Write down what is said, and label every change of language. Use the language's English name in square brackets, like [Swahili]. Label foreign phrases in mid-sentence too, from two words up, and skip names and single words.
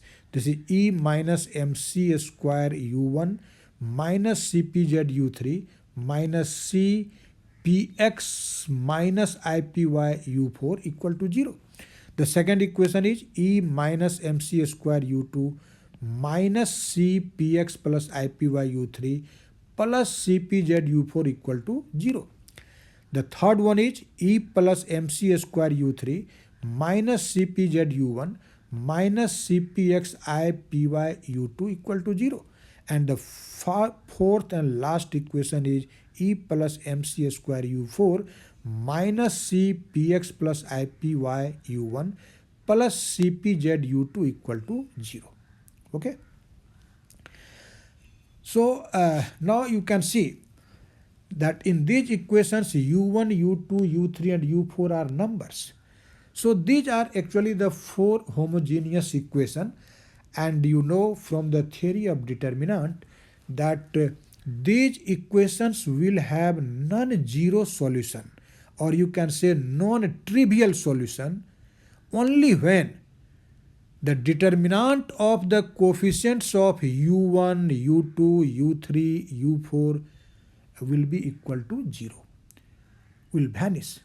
[English] This is E minus mc square u1 minus cpz u3 minus cpx minus ipy u4 equal to 0. The second equation is E minus mc square u2 minus cpx plus ipy u3 plus cpz u4 equal to 0. The third one is E plus mc square u3 minus cpz u1 minus cpx ipy u2 equal to 0. And the fourth and last equation is E plus mc square u4 minus cpx plus ipy u1 plus cpz u2 equal to 0. Okay. So now you can see that in these equations u1, u2, u3 and u4 are numbers. So these are actually the four homogeneous equations, and you know from the theory of determinant that these equations will have non-zero solution, or you can say non-trivial solution, only when the determinant of the coefficients of u1, u2, u3, u4 will be equal to 0, will vanish.